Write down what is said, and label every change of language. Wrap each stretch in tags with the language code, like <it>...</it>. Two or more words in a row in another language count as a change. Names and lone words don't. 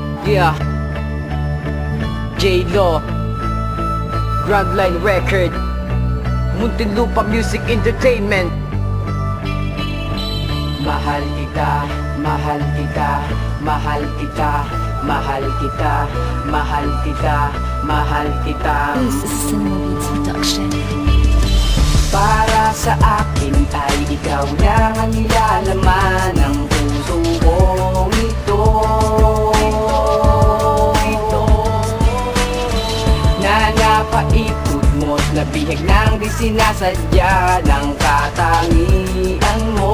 <en>Yeah, J-Lo, Grand Line Record, Muntinlupa Music Entertainment.</en> <tl>Mahal kita, mahal kita, mahal kita, mahal kita, mahal kita, mahal kita.</tl> <en>This is Cinema Beats Production.</en> <tl>Para sa akin ay ikaw lang ang nilalaman ng puso kong ito. Na napaikot mo't nabihag ng di sinasadya ng katangian mo.</tl>